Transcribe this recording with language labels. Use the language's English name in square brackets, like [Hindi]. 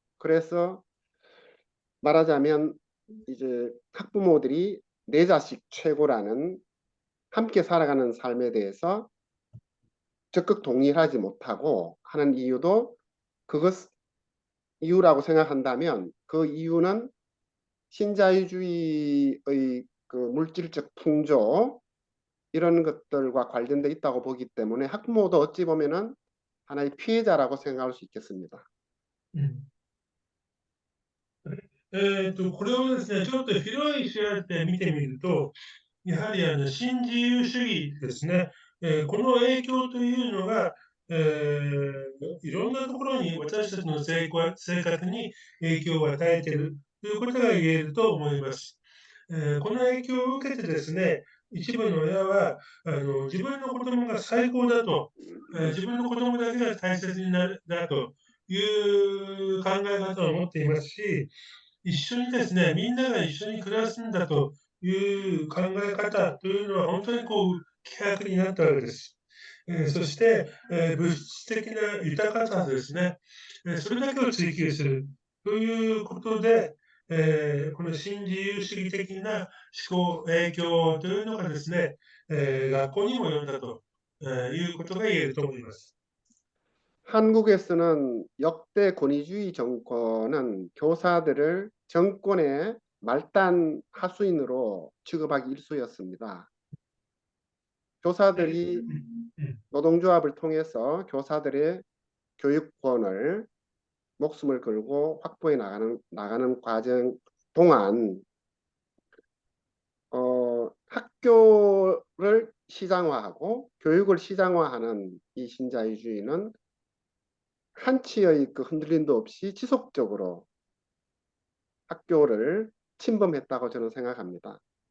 [Korean] 그래서 말하자면 이제 학부모들이 내 자식 최고라는 함께 살아가는 삶에 대해서 적극 동의하지 못하고 하는 이유도 그것 이유라고 생각한다면 그 이유는 신자유주의의 그 물질적 풍조 이런 것들과 관련돼 있다고 보기 때문에 학부모도 어찌 보면은 하나의 피해자라고 생각할 수 있겠습니다. うん。 [Japanese] これをですね、ちょっと広い視野で見てみると、やはり新自由主義ですね、この影響というのが、いろんなところに私たちの生活に影響を与えているということが言えると思います。この影響を受けてですね、一部の親は自分の子供が最高だと、自分の子供だけが大切になるだという考え方を持っていますし、一緒にですね、みんなが一緒に暮らすんだという考え方というのは、本当に希薄になったわけです。そして、物質的な豊かさですね、それだけを追求するということで、この新自由主義的な思考、影響というのがですね、学校にも及んだと、いうことが言えると思います。 [Korean] 한국에서는 역대 권위주의 정권은 교사들을 정권의 말단 하수인으로 취급하기 일쑤였습니다. 교사들이 노동조합을 통해서 교사들의 교육권을 목숨을 걸고 확보해 나가는 과정 동안 학교를 시장화하고 교육을 시장화하는 이 신자유주의는 한치의 그 흔들림도 없이 지속적으로 학교를 침범했다고 저는 생각합니다.